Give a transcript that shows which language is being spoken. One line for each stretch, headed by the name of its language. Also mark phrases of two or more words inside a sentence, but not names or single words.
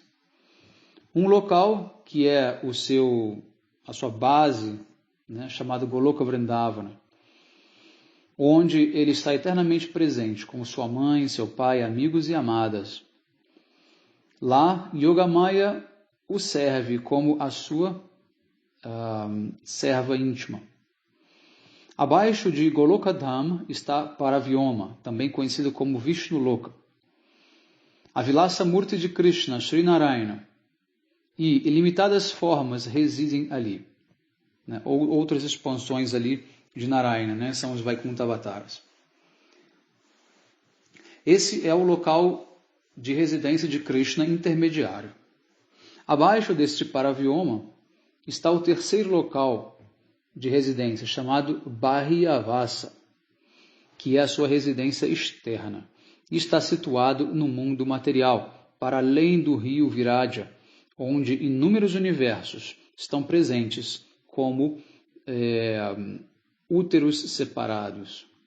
Portuguese: Um local que é a sua base, né, chamado Goloka Vrindavana, onde ele está eternamente presente com sua mãe, seu pai, amigos e amadas. Lá, Yogamaya o serve como a sua serva íntima. Abaixo de Goloka Dham está Paravyoma, também conhecido como Vishnu Loka. A Vilasa Murti de Krishna, Sri Narayana, e ilimitadas formas residem ali. Né? Ou outras expansões ali de Narayana, né? São os Vaikuntavataras. Esse é o local de residência de Krishna intermediário. Abaixo deste Paravyoma está o terceiro local de residência, chamado Bahyavasa, que é a sua residência externa, e está situado no mundo material, para além do rio Viraja, onde inúmeros universos estão presentes como úteros separados.